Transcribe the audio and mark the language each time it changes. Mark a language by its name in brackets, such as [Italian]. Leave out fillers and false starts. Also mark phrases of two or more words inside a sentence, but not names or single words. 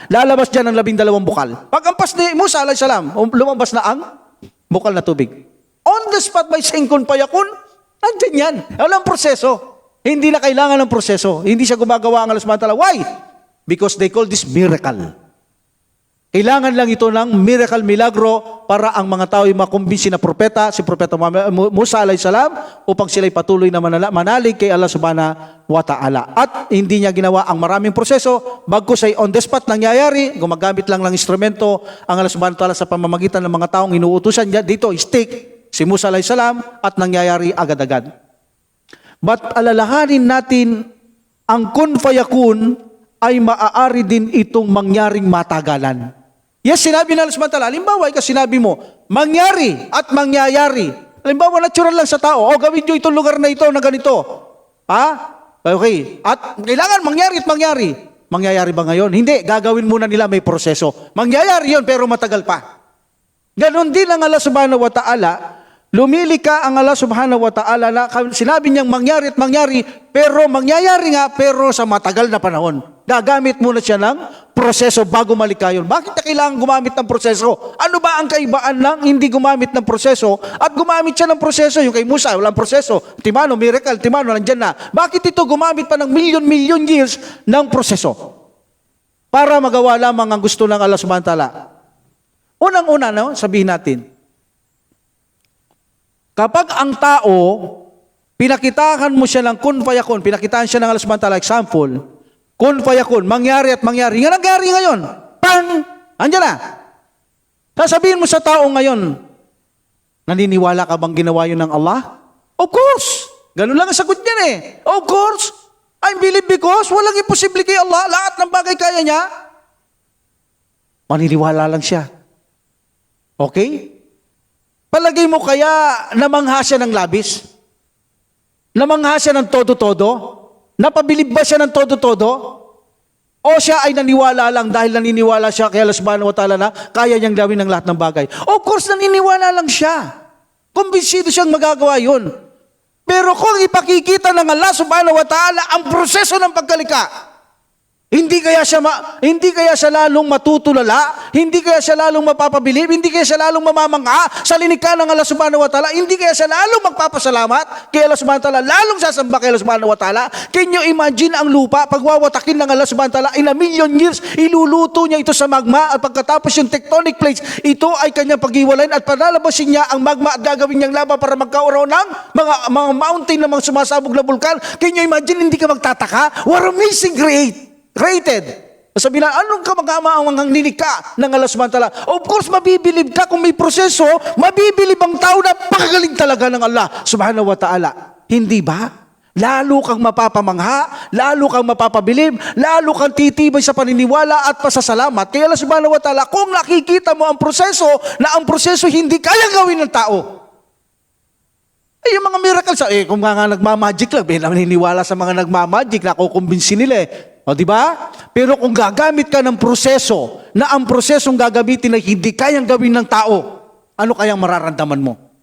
[Filipino] Lalabas dyan ang 12 bukal. Pag-ampas ni Musa [Arabic] عليه السلام, [Filipino] lumabas na ang bukal na tubig. [English] On the spot by saying [Arabic] كن فيكون, [Filipino] nandyan yan. Walang proseso. Hindi na kailangan ng proseso. Hindi siya gumagawa ang [Arabic] الله سبحانه وتعالى. [English] Why? Because they call this miracle. [Filipino] Kailangan lang ito ng miracle, milagro para ang mga tao ay makumbinsi na propeta, si Propeta Musa [Arabic] عليه السلام, [Filipino] upang sila'y patuloy na manalig kay [Arabic] الله سبحانه وتعالى. [Filipino] At hindi niya ginawa ang maraming proseso, bagkus ay [English] on the spot [Filipino] nangyayari, gumagamit lang ng instrumento ang [Arabic] الله سبحانه وتعالى [Filipino] sa pamamagitan ng mga taong inuutusan niya. Dito, stick, si Musa [Arabic] عليه السلام, [Filipino] at nangyayari agad-agad. But alalahanin natin, ang [Arabic] كن فيكون [Filipino] ay maaari din itong mangyaring matagalan. Yes, sinabi na [Arabic] الله سبحانه وتعالى, [Filipino] halimbawa, kasi sinabi mo, mangyari at mangyayari. Halimbawa, natural lang sa tao, gawin nyo itong lugar na ito na ganito. Ha? Okay. At kailangan mangyari at mangyari. Mangyayari ba ngayon? Hindi, gagawin muna nila, may proseso. Mangyayari yon pero matagal pa. Ganon din ang [Arabic] الله سبحانه وتعالى. [Filipino] Lumilika ang [Arabic] الله سبحانه وتعالى [Filipino] na sinabi niyang mangyari at mangyari, pero mangyayari nga, pero sa matagal na panahon. Gagamit muna siya ng proseso bago malika yun. Bakit na kailangan gumamit ng proseso? Ano ba ang kaibaan ng hindi gumamit ng proseso at gumamit siya ng proseso? Yung kay Musa, walang proseso. Timano, miracle, timano, nandyan na. Bakit ito gumamit pa ng [English] million years [Filipino] ng proseso? Para magawa lamang ang gusto ng [Arabic] الله سبحانه وتعالى. [Filipino] Unang-una, no, sabihin natin, kapag ang tao, pinakitahan mo siya ng [Arabic] كن فيكون, [Filipino] pinakitahan siya ng [Arabic] الله سبحانه وتعالى, [Filipino] example, [Arabic] كن فيكون, [Filipino] mangyari at mangyari. Nga nangyari ngayon. Pang! Andiyan na. Sasabihin mo sa tao ngayon, naniniwala ka bang ginawa yun ng Allah? [English] Of course. [Filipino] Ganun lang ang sagot niyan eh. [English] Of course. I believe because [Filipino] walang imposible kay Allah. Lahat ng bagay kaya niya. Maniniwala lang siya. Okay? Palagay mo kaya namangha siya ng labis? Namangha siya ng todo-todo? Napabilib ba siya ng todo-todo? O siya ay naniwala lang dahil naniniwala siya kay [Arabic] الله سبحانه وتعالى [Filipino] na kaya niyang gawin ng lahat ng bagay? Of course, naniniwala lang siya. Kumbinsido siyang magagawa yun. Pero kung ipakikita ng [Arabic] الله سبحانه وتعالى [Filipino] ang proseso ng pagkalika, hindi kaya siya lalong matutulala, hindi kaya siya lalong mapapabilib, hindi kaya siya lalong mamamangha sa linikha ng [Arabic] الله سبحانه وتعالى, [Filipino] hindi kaya siya lalong magpapasalamat kay [Arabic] الله سبحانه وتعالى, [Filipino] lalong sasamba kay [Arabic] الله سبحانه وتعالى. [English] Can you imagine [Filipino] ang lupa, pagwawatakin ng [Arabic] الله سبحانه وتعالى, [English] in a million years, [Filipino] iluluto niya ito sa magma, at pagkatapos yung [English] tectonic plates, [Filipino] ito ay kanyang paghiwalayin at palalabasin niya ang magma at gagawin niyang lava para magkaroon ng mga mountain na mga sumasabog na bulkan. [English] Can you imagine, [Filipino] hindi ka magtataka? [English] What amazing created. [Filipino] Sabi na, anong kamagama ang nilikha ng [Arabic] الله سبحانه وتعالى? [English] Of course, [Filipino] mabibilib ka kung may proseso, mabibilib ang tao na pakagaling talaga ng [Arabic] الله سبحانه وتعالى. [Filipino] Hindi ba? Lalo kang mapapamangha, lalo kang mapapabilib, lalo kang titibay sa paniniwala at pasasalamat. Kaya [Arabic] الله سبحانه وتعالى, [Filipino] kung nakikita mo ang proseso, na ang proseso hindi kaya gawin ng tao, ay yung mga miracles, kung nga nagmamagic lang, naniniwala sa mga nagmamagic, nakukumbinsi nila O, di ba? Pero kung gagamit ka ng proseso, na ang prosesong gagamitin ay hindi kayang gawin ng tao, ano kayang mararamdaman mo?